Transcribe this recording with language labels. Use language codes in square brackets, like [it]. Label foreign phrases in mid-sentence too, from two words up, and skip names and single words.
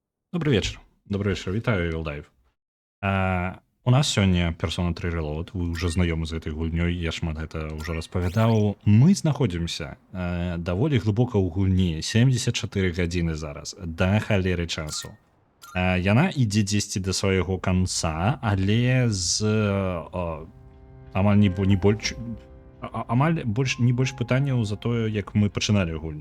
[be] Добрый вечар, вітаю Вілдайв. У нас сёння персона 3 Reload, вы уже знаёмы з гэтай гульнёй, я шмат гэта ўжо распавядаў. Мы знаходзімся даволі глыбока ў гульні, 74 гадзіны зараз, да халеры часу. Яна ідзе дзесьці да свайго канца, але з амаль не больш пытанняў за тое, як мы пачыналі гульню.